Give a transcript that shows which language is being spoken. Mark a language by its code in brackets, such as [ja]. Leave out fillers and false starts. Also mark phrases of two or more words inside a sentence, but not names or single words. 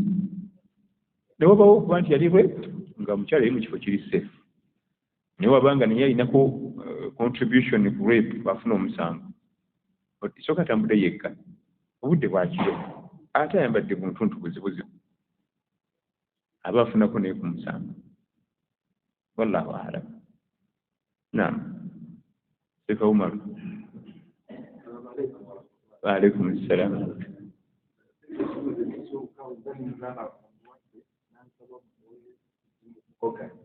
[lg] Ne wabawo okuba nti yali reepu nga omukyala yali mu kifo kiri safe. Naye wabanga naye alinako contribution ku rape bafuna omusango. Isooka tambudde yekka. Obudde bwakiro. Ate ayambadde buntuntu buzibuzibu. Aba afunako naye ku musango. [ar] والله أعلم. نعم. Sheikh Umar. وعليكم السلام. Okay.